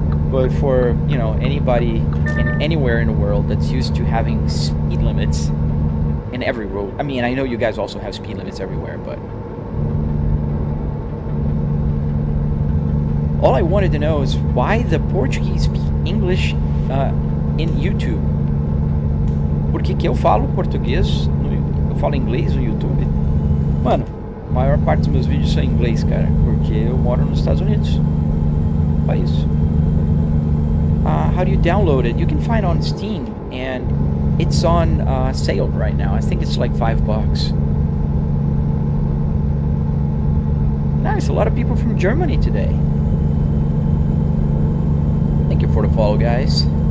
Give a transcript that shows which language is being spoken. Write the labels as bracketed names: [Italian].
[English] But for, you know, anybody in anywhere in the world that's used to having speed limits in every road. I mean, I know you guys also have speed limits everywhere, but all I wanted to know is why the Portuguese speak English in YouTube. [Portuguese] Porque que eu falo português, eu falo inglês no YouTube. Mano, a maior parte dos meus vídeos são em inglês, cara, porque eu moro nos Estados Unidos. Só isso. [English] How do you download it? You can find it on Steam, and it's on sale right now. I think it's like $5. Nice, a lot of people from Germany today. Thank you for the follow, guys.